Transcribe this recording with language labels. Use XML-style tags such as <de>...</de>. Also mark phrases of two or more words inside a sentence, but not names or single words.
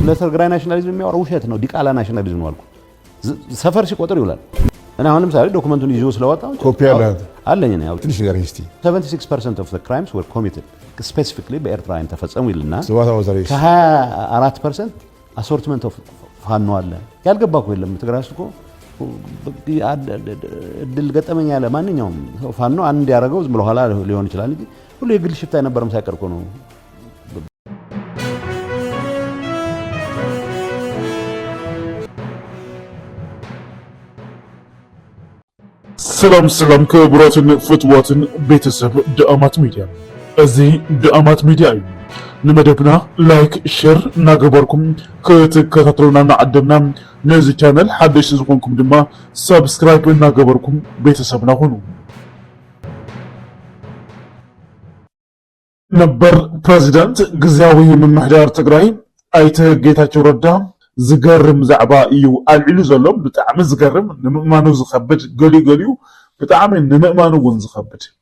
<am>ስለ ትግራይ ናሽናሊዝም የሚያወራው ውሸት ነው። ዲቃላ ናሽናሊዝም ነው አልኩ። ሰፈር ሲቆጥር ይውላል። እና አሁን ለምሳሌ ዶክመንቱን ይዞ ስለወጣው ኮፒ አለኝ ነው ያው ትንሽ ነገር እስቲ</am> <en>76% of the crimes were committed specifically</en> <am>በኤርትራውያን ተፈጸሙ ይልና ከ24%</am> <en>assortment of</en> <am>ፋኖ አለ። ያልገባ እኮ የለም ትግራይ ውስጥ እኮ እድል ገጠመኝ ያለ ማንኛውም ፋኖ አንድ ያደረገው ዝም ብሎ ኋላ ሊሆን ይችላል እንጂ ሁሉ የግል ሽፍታ የነበረም ሳይቀር እኮ ነው።</am> <ti>ሰላም ክቡራትን ፍትዋትን ቤተሰብ ዳአማት ሚዲያ እዚህ ዳአማት ሚዲያ እዩ ንመደብና</ti> <en>like share</en> <ti>እናገበርኩም ክትከታተሉና እናዓደምና ነዚ ቻናል ሓደሽ ዝኾንኩም ድማ ሰብስክራይብ እናገበርኩም ቤተሰብና ሁኑ። ነበር ፕሬዝዳንት ግዚያዊ ምምሕዳር ትግራይ ኣይተ ጌታቸው ረዳ ዝገርም ዛዕባ እዩ አልዒሉ ዘሎ ብጣዕሚ ዝገርም ንምእማኑ ዝኸብድ ገሊኡ ብጣዕሚ ንምእማኑ እውን ዝኸብድ</ti>